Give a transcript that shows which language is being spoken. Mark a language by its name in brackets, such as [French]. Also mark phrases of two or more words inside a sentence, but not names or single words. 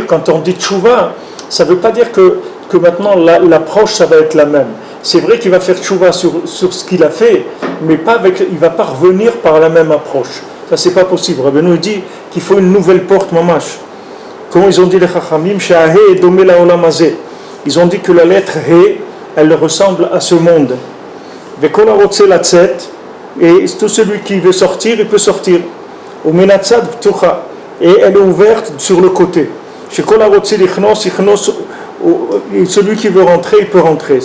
[French] Quand on dit tchouva, ça ne veut pas dire que maintenant l'approche, ça va être la même. C'est vrai qu'il va faire tchouva sur ce qu'il a fait, mais il ne va pas revenir par la même approche. Ça, c'est pas possible. Rabbeinu dit qu'il faut une nouvelle porte, mamash. Comment ils ont dit les Chachamim, [Hebrew] שה"א דומה לעולם הזה. [French] Ils ont dit que la lettre He, elle ressemble à ce monde. Et tout celui qui veut sortir, il peut sortir. Et elle est ouverte sur le côté. Celui qui veut rentrer, il peut rentrer.